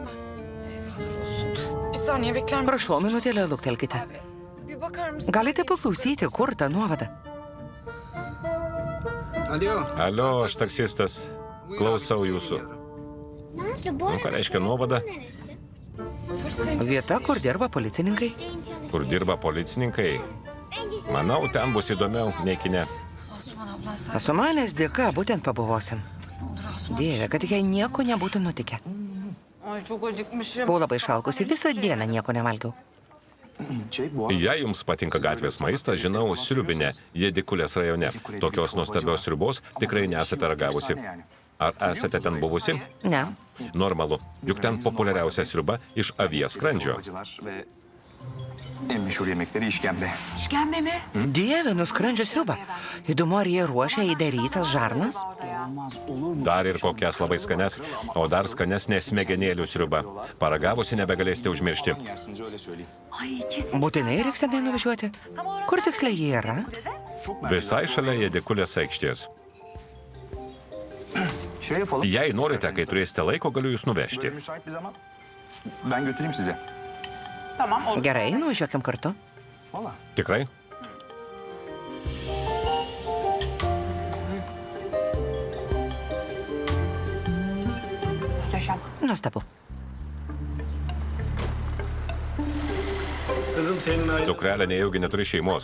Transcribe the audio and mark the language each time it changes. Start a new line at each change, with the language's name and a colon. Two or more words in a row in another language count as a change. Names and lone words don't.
Turkish: Bir saniye bekler misin?
Lithuanian: Prašau, minutėlę luktelkite.
Turkish: Bir bakar mısın?
Lithuanian: Galite paklausyti, kur ta nuovada?
Turkish: Alo.
Lithuanian: Alio, aš taksistas. Klausau jūsų.
Turkish: Nazlı bu
Lithuanian: Ką reiškia nuovada? Vieta, kur dirba policininkai. Kur dirba policininkai? Manau, ten bus įdomiau nei kine.
Turkish: Asuman ablan sen
Lithuanian: Asumanės dėka būtent pabuvosim. Dieve, kad jai nieko nebūtų nutikę.
Turkish: Ay çok acıkmışım.
Lithuanian: Buvau labai šalkusi, visą dieną nieko nevalgiau. Jei jums patinka gatvės maistas, žinau sriubinę Jedikulės rajone. Tokios nuostabios sriubos tikrai nesate ragavusi. Ar esate ten buvusi? Ne. Normalu, juk ten populiariausia sriuba iš avies skrandžio.
Turkish: Ve en meşhur yemekleri işkembe. İşkembe mi?
Lithuanian: Dieve, nuskrandžio sriubą. Įdomu, ar jie ruošia įdarytas žarnas?
Turkish: Olmaz olur mu?
Lithuanian: Dar ir kokias labai skanes, o dar skanesnė smegenėlių sriuba. Paragavusi nebegalėsite užmiršti.
Turkish: Yersiniz öyle söyleyeyim. Ay kesin.
Lithuanian: Būtinai reiks tenai nuvažiuoti. Kur tiksliai jie yra? Visai šalia Jedikulės aikštės.
Turkish: Şey yapalım.
Lithuanian: Jei norite, kai turėsite laiko, galiu jūs nuvežti.
Turkish: Böyle müsait bir zaman ben götüreyim size. Tamam olur.
Lithuanian: Gerai, nuvažiuokim kartu.
Turkish: Valla.
Lithuanian: Tikrai?
Turkish: Muhteşem.
Lithuanian: Nuostabu. Dukrelė nejaugi neturi šeimos.